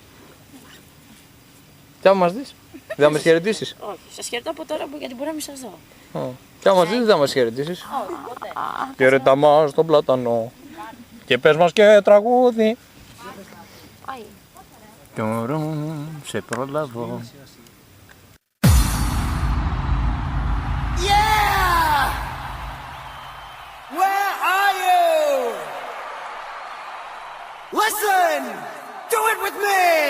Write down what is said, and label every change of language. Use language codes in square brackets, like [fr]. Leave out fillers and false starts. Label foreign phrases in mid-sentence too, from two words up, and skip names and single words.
[el] Τι άμα μας δεις, δεν θα μας χαιρετήσεις. Όχι, σας χαιρετώ από τώρα γιατί μπορεί να μην σας δω. Τι άμα μας δεις, δεν θα μας χαιρετήσεις. Χαιρετά μας τον πλατανό και πες μας και τραγούδι. Σε προλαβώ. [en] Where are you? Listen! Do it with me!